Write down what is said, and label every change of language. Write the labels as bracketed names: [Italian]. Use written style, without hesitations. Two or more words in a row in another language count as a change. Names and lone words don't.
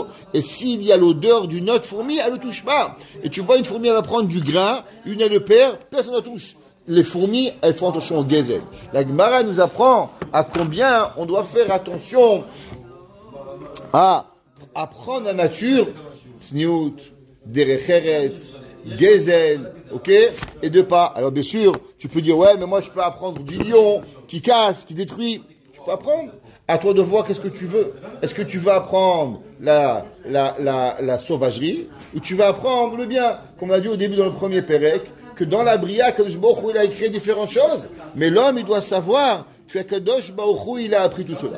[French] Et s'il y a l'odeur d'une autre fourmi, elle ne le touche pas. Et tu vois, une fourmi, elle va prendre du grain, une elle le perd, personne ne la touche. Les fourmis, elles font attention au gazelle. La Gemara nous apprend à combien on doit faire attention à apprendre la nature, [Hebrew] צניעות, דרך ארץ, גזל, [French] ok, et 2 pas. Alors bien sûr, tu peux dire, ouais, mais moi je peux apprendre du lion qui casse, qui détruit. Tu peux apprendre. À toi de voir qu'est-ce que tu veux. Est-ce que tu vas apprendre la sauvagerie ou tu vas apprendre le bien? Comme on a dit au début dans le premier Pérec, que dans la Bria, [Hebrew] קדוש ברוך הוא, [French] il a écrit différentes choses, mais l'homme, il doit savoir que [Hebrew] קדוש ברוך הוא, [French] il a appris tout cela.